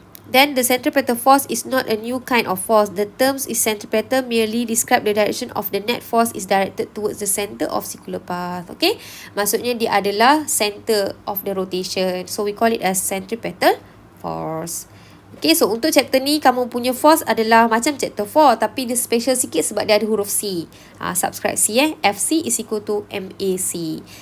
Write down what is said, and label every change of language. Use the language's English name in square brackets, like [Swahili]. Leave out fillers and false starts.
[English] Then the centripetal force is not a new kind of force. The terms is centripetal merely describe the direction of the net force is directed towards the center of circular path. [Malay] Okay, maksudnya dia adalah [English] center of the rotation. So we call it as centripetal force. [Malay] Okay, so untuk chapter ni kamu punya force adalah macam chapter 4 tapi dia special sikit sebab dia ada huruf C. [English] Subscribe C FC is equal to MAC.